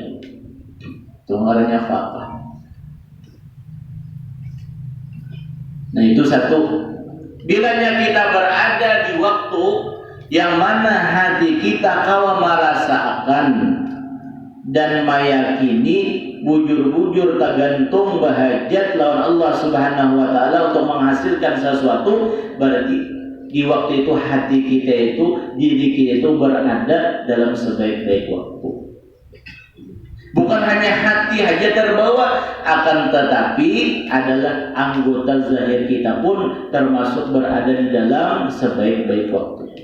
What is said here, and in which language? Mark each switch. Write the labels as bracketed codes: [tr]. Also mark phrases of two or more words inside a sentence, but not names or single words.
[bjn] Itu ngarannya faqah. Nah, itu satu. Bilanya kita berada di waktu yang mana hati kita kawa merasakan dan meyakini bujur-bujur tergantung bahajat lawan [ar] الله سبحانه وتعالى [bjn] untuk menghasilkan sesuatu, berarti di waktu itu hati kita itu, diri kita itu berada dalam sebaik-baik waktu. [id] Bukan hanya hati saja terbawa, akan tetapi adalah anggota zahir kita pun termasuk berada di dalam sebaik-baik waktu.